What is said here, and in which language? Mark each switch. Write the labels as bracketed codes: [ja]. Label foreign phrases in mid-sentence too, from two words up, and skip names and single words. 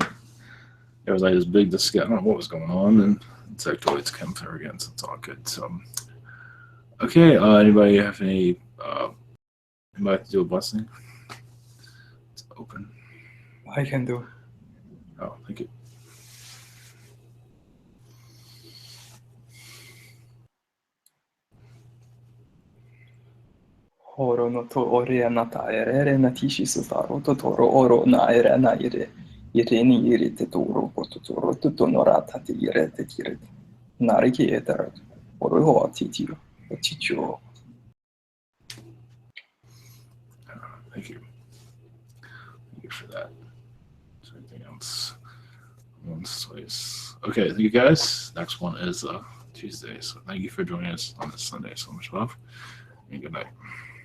[en] There was like this big discussion. I don't know what was going on, and insectoids come through again, so it's all good. So, okay. Anybody have any? Anybody to do a blessing? It's open. I can do. Oh, thank you. Horo no to ore na taere na tishi sutaro to toro oro na ere na ire ni ire te toro poto toro to norata te ire te kire nariki etara oro ho titio ticho. Thank you. Thank you for that. Is there anything else? Okay, thank you guys. Next one is Tuesday. So thank you for joining us on this Sunday. So much love and good night.